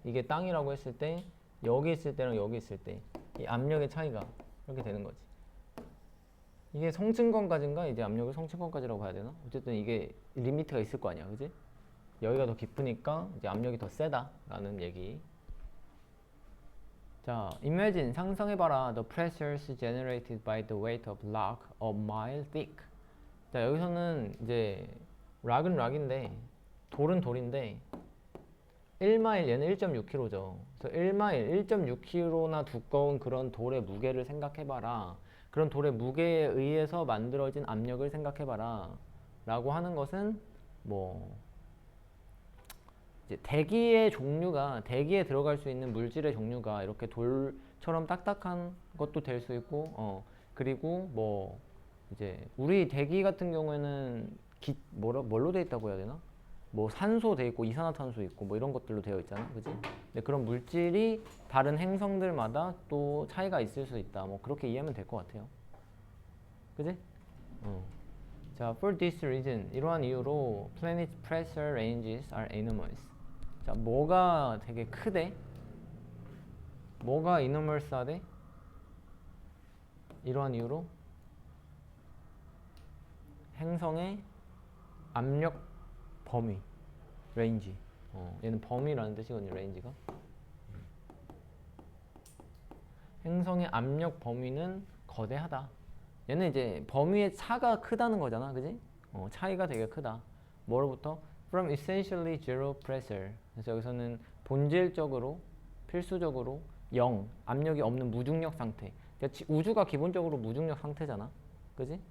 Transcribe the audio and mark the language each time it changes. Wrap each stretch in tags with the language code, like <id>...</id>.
<ko>이게 땅이라고 했을 때 여기 있을 때랑 여기 있을 때 이 압력의 차이가 이렇게 되는 거지. 이게 성층권까지인가? 이제 압력을 성층권까지라고 봐야 되나? 어쨌든 이게 리미트가 있을 거 아니야. 그지? 여기가 더 깊으니까 이제 압력이 더 세다라는 얘기. 자, imagine 상상해봐라.</ko> <en>The pressures generated by the weight of rock a mile thick.</en> <ko>자, 여기서는 이제 락은 락인데 돌은 돌인데 1마일 얘는 1.6kg죠. 그래서 1마일 1.6kg나 두꺼운 그런 돌의 무게를 생각해봐라. 그런 돌의 무게에 의해서 만들어진 압력을 생각해봐라. 라고 하는 것은 뭐 이제 대기의 종류가 대기에 들어갈 수 있는 물질의 종류가 이렇게 돌처럼 딱딱한 것도 될 수 있고 그리고 뭐 이제 우리 대기 같은 경우에는 뭘로 돼 있다고 해야 되나? 뭐 산소 돼 있고 이산화탄소 있고 뭐 이런 것들로 되어 있잖아, 그지? 근데 그런 물질이 다른 행성들마다 또 차이가 있을 수 있다. 뭐 그렇게 이해하면 될 것 같아요, 그지?</ko> <en>자, for this reason</en> <ko>이러한 이유로</ko> <en>planet pressure ranges are enormous.</en> <ko>자, 뭐가 되게 크대? 뭐가 enormous하대? 이러한 이유로 행성의 압력 범위, range. 얘는 범위라는 뜻이거든요, range가. 행성의 압력 범위는 거대하다. 얘는 이제 범위의 차가 크다는 거잖아, 그지? 차이가 되게 크다. 뭐로부터?</ko> <en>From essentially zero pressure.</en> <ko>그래서 여기서는 본질적으로, 필수적으로 0, 압력이 없는 무중력 상태. 그러니까 우주가 기본적으로 무중력 상태잖아, 그지?</ko>